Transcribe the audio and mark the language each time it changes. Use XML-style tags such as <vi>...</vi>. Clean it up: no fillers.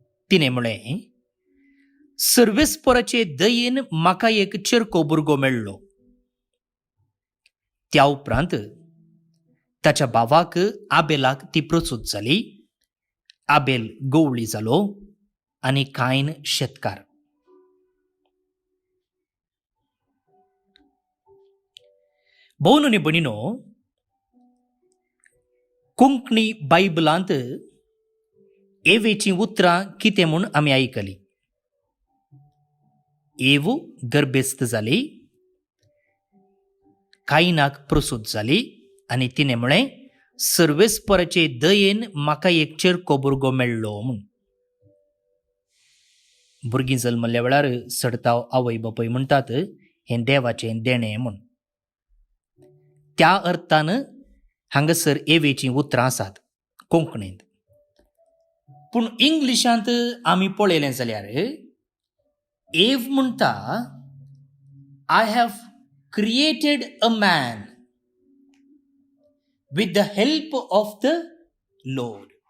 <gom>तिने म्हळें, सर्वेस्पराचे दयेन म्हाका एक चेरको भुरगो मेळ्ळो. त्या उपरांत ताच्या भावाक आबेलाक ती प्रसूत जाली. आबेल गवळी जालो आणि कायन शेतकार. भोवन आनी भणीनो, कोंकणी बायबलांत एवेची उतरां कितें म्हूण आमी आयकली. एव गर्भेस्त जाली, कायनाक प्रसूत जाली आणि तिने म्हळें, सर्वेस्पराचे दयेन म्हाका एक चेरको भुरगो मेळ्ळो म्हूण. भुरगीं जल्मल्या वेळार सडताव आवय बापूय म्हणटात हें देवाचें देणें म्हूण. त्या अर्थान हांगासर एवेची उतरां आसात कोंकणींत. पूण इंग्लिशांत आमी पळयलें जाल्यार एव म्हणटा,</gom> <en>I have created a man with the help of the lord.</en>